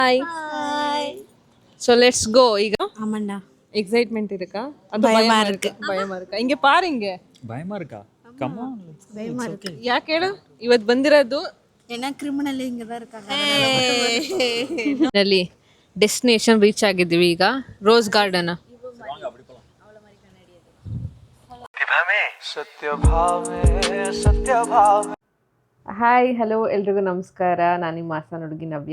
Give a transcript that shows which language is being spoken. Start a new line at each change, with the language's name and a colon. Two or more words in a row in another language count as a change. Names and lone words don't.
English: Hi. So let's go.
Kannada: ಈಗ
Tamil: ஆமாண்டா எக்ஸைட்மெண்ட் இருக்கா? அது பயமா இருக்கு. பயமா இருக்கா? இங்க பாருங்க. பயமா இருக்கா?
English: come on.
Tamil: பயமா இருக்கு.
Kannada: ಯಾಕೆ ಹೇಳು? ಇವತ್ತು ಬಂದಿರೋದು
Tamil: ஏன்னா கிரிமினல் இங்க தான் இருக்காங்க.
Kannada: ನಲ್ಲಿ
English: destination reach
Kannada: ಆಗಿದ್ದೀವಿ ಈಗ ರೋಸ್ ಗಾರ್ಡನ್.
English: hi hello
Kannada: ಎಲ್ರಿಗೂ ನಮಸ್ಕಾರ. ನಾನು ನಿಮ್ಮ ಹಾಸನ ಹುಡುಗಿ ನವ್ಯ.